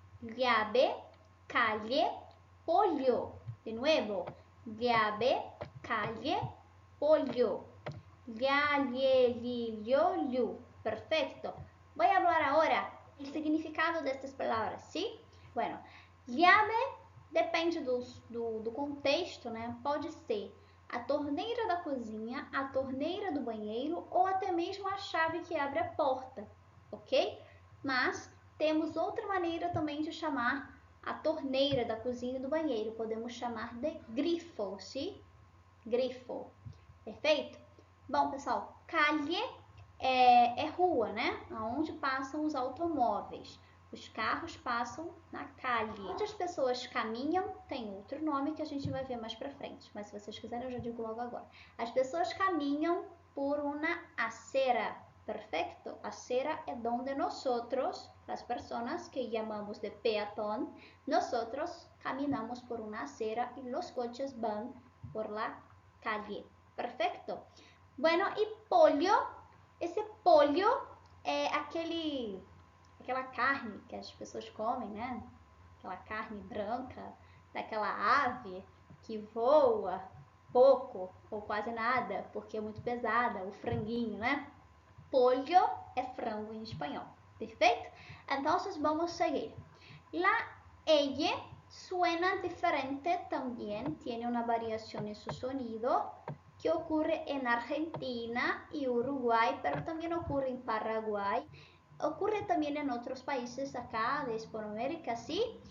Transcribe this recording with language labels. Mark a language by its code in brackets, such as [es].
[es] Llave, calle, pollo. De nuevo, llave, calle, pollo. Llave, perfecto. Voy a hablar ahora el significado de estas palabras, ¿sí? [pt] Bueno, llave depende do contexto, né? Pode ser a torneira da cozinha, a torneira do banheiro ou até mesmo a chave que abre a porta, ok? Mas temos outra maneira também de chamar a torneira da cozinha e do banheiro. Podemos chamar de grifo, sim? Grifo. Perfeito? Bom, pessoal, calle é rua, né? Onde passam os automóveis. Os carros passam na calle. Onde as pessoas caminham tem outro nome que a gente vai ver mais pra frente. Mas se vocês quiserem, eu já digo logo agora. As pessoas caminham por uma acera. [es] Perfecto? Acera é donde nosotros, las personas que llamamos de peatón, nosotros caminamos por una acera y los coches van por la calle. Perfecto? [pt] Bueno, e pollo, esse pollo é aquela carne que as pessoas comem, né? Aquela carne branca daquela ave que voa pouco ou quase nada, porque é muito pesada, o franguinho, né? Pollo é frango em espanhol, perfeito? Então, vamos seguir. [es] La ñ suena diferente también, tiene una variación en su sonido que ocurre en Argentina y Uruguay, pero también ocurre en Paraguay. Ocurre también en otros países acá de Hispanoamérica, ¿sí?